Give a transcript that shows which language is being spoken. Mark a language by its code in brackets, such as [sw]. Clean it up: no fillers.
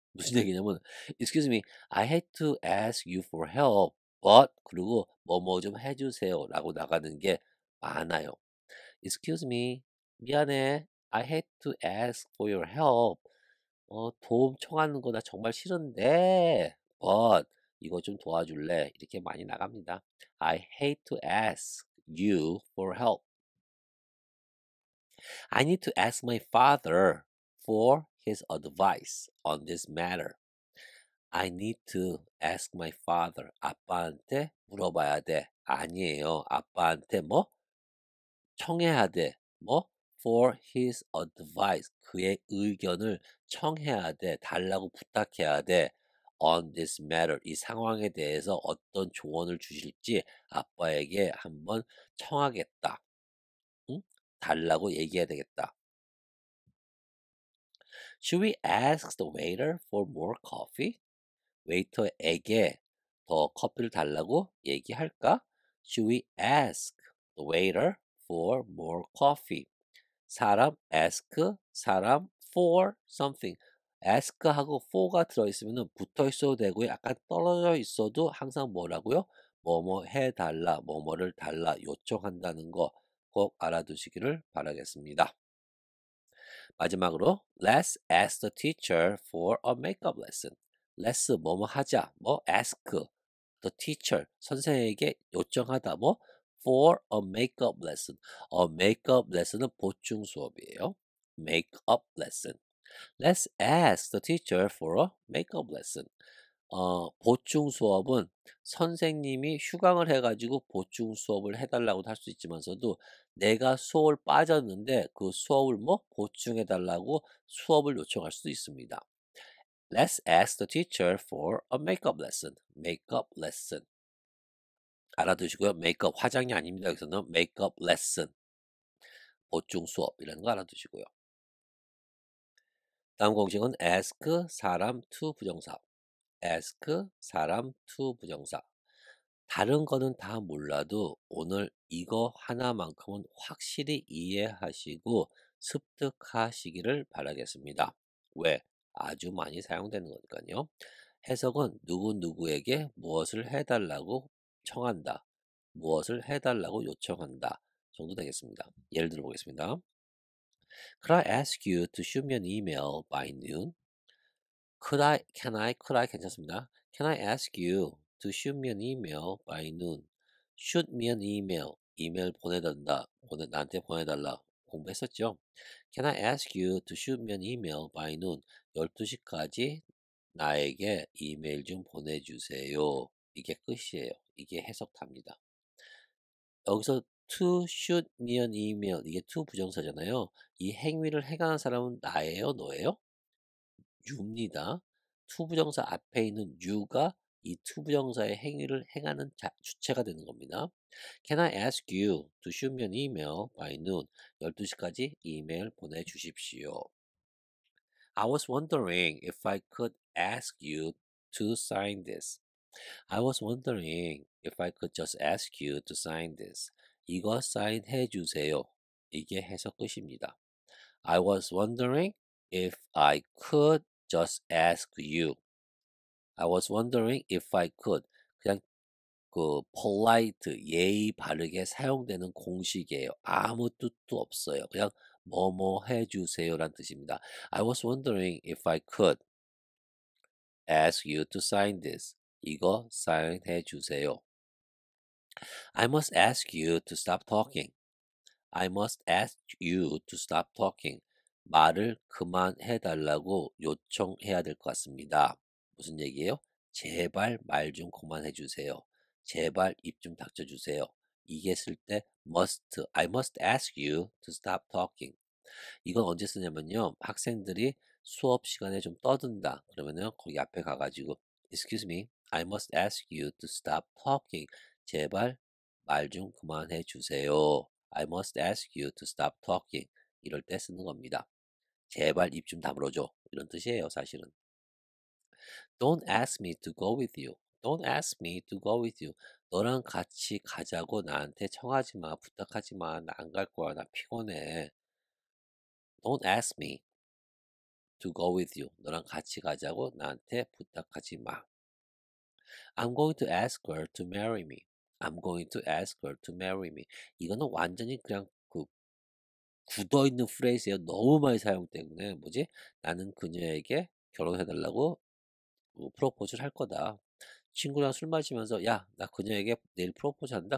[ko] 무슨 얘기냐면, [en] Excuse me, I hate to ask you for help, but [ko] 그리고 뭐뭐 좀 해주세요라고 나가는 게 많아요. [en] Excuse me, [ko] 미안해. [en] I hate to ask for your help. [ko] 도움 청하는 거 나 정말 싫은데, but 이거 좀 도와줄래? 이렇게 많이 나갑니다. [en] I hate to ask you for help. I need to ask my father for his advice on this matter. I need to ask my father. [ko] 아빠한테 물어봐야 돼. 아니에요. 아빠한테 뭐? 청해야 돼. 뭐? [en] For his advice. [ko] 그의 의견을 청해야 돼. 달라고 부탁해야 돼. [en] On this matter. [ko] 이 상황에 대해서 어떤 조언을 주실지 아빠에게 한번 청하겠다. 응? 달라고 얘기해야 되겠다. [en] Should we ask the waiter for more coffee? [ko] 웨이터에게 더 커피를 달라고 얘기할까? [en] Should we ask the waiter for more coffee? [ko] 사람 ask, 사람 for something. ask하고 for가 들어있으면 붙어 있어도 되고 약간 떨어져 있어도 항상 뭐라고요? 뭐뭐 해달라, 뭐뭐를 달라 요청한다는 거 꼭 알아두시기를 바라겠습니다. 마지막으로 [en] Let's ask the teacher for a makeup lesson. [ko] Let's 뭐뭐 하자. 뭐 [en] ask the teacher [ko] 선생에게 요청하다. [en] 뭐 for a makeup lesson. A makeup lesson은 [ko] 보충 수업이에요. [en] Makeup lesson. Let's ask the teacher for a makeup lesson. [ko] 보충 수업은 선생님이 휴강을 해가지고 보충 수업을 해달라고 할 수 있지만서도 내가 수업을 빠졌는데 그 수업을 뭐 보충해달라고 수업을 요청할 수도 있습니다. [en] Let's ask the teacher for a makeup lesson. makeup lesson. [ko] 알아두시고요. 메이크업 화장이 아닙니다. 여기서는 [en] makeup lesson. [ko] 보충 수업이라는 거 알아두시고요. 다음 공식은 ask 사람 to 부정사. ask 사람 to 부정사. 다른 거는 다 몰라도 오늘 이거 하나만큼은 확실히 이해하시고 습득하시기를 바라겠습니다. 왜? 아주 많이 사용되는 거니까요. 해석은 누구누구에게 무엇을 해달라고 청한다. 무엇을 해달라고 요청한다. 정도 되겠습니다. 예를 들어 보겠습니다. [en] Could I ask you to shoot me an email by noon? could I [ko] 괜찮습니다. [en] Can I ask you to shoot me an email by noon? [ko] shoot me an email. 이메일 보내달라. 나한테 보내달라. 공부했었죠? [en] Can I ask you to shoot me an email by noon? [ko] 12시까지 나에게 이메일 좀 보내주세요. 이게 끝이에요. 이게 해석답니다. 여기서 to shoot me an email. 이게 to 부정사잖아요. 이 행위를 행하는 사람은 나예요? 너예요? you입니다. to 부정사 앞에 있는 you가 이 to 부정사의 행위를 행하는 주체가 되는 겁니다. [en] Can I ask you to shoot me an email by noon? [ko] 12시까지 이메일 보내주십시오. [en] I was wondering if I could ask you to sign this. I was wondering if I could just ask you to sign this. [ko] 이거 사인해 주세요. 이게 해석 끝입니다. [en] I was wondering if I could just ask you. I was wondering if I could. [ko] 그냥 그 polite 예의 바르게 사용되는 공식이에요. 아무 뜻도 없어요. 그냥 뭐뭐 해주세요란 뜻입니다. [en] I was wondering if I could ask you to sign this. [ko] 이거 사인해 주세요. [en] I must ask you to stop talking. I must ask you to stop talking. [ko] 말을 그만해 달라고 요청해야 될 것 같습니다. 무슨 얘기예요? 제발 말 좀 그만해 주세요. 제발 입 좀 닥쳐 주세요. 이게 쓸 때 [en] must, I must ask you to stop talking. [ko] 이건 언제 쓰냐면요. 학생들이 수업 시간에 좀 떠든다. 그러면은 거기 앞에 가가지고 [en] Excuse me, I must ask you to stop talking. [ko] 제발 말 좀 그만해 주세요. [en] I must ask you to stop talking. [ko] 이럴 때 쓰는 겁니다. 제발 입 좀 다물어줘. 이런 뜻이에요, 사실은. [en] Don't ask me to go with you. Don't ask me to go with you. [ko] 너랑 같이 가자고 나한테 청하지 마, 부탁하지 마. 나 안 갈 거야. 나 피곤해. [en] Don't ask me to go with you. [ko] 너랑 같이 가자고 나한테 부탁하지 마. [en] I'm going to ask her to marry me. I'm going to ask her to marry me. [ko] 이거는 완전히 그냥 그 굳어있는 프레이즈예요. 너무 많이 사용 때문에 뭐지? 나는 그녀에게 결혼해달라고 프로포즈를 할 거다. 친구랑 술 마시면서 야, 나 그녀에게 내일 프로포즈 한다.